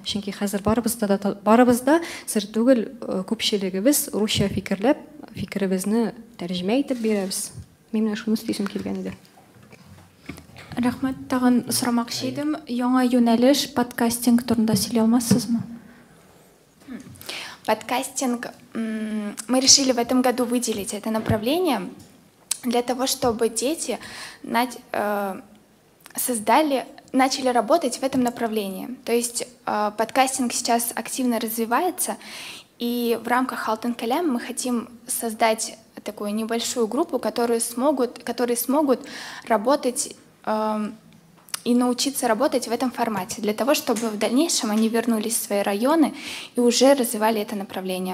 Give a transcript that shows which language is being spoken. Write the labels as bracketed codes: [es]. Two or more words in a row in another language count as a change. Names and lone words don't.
[tt] Чөнки хәзер барыбызда сер түгел, күпчелегебез русча фикерләп, фикеребезне тәрҗемә итеп бирәбез. Мин шуны сөйләсем килгән иде. Рәхмәт, тагын сорамакчы идем. Яңа юнәлеш подкастинг турында сөйләй алмассызмы? [ru] Подкастинг, мы решили в этом году выделить это направление для того, чтобы дети начали работать в этом направлении. То есть подкастинг сейчас активно развивается, и в рамках Алтын Калям мы хотим создать такую небольшую группу, которые смогут работать и научиться работать в этом формате, для того, чтобы в дальнейшем они вернулись в свои районы и уже развивали это направление.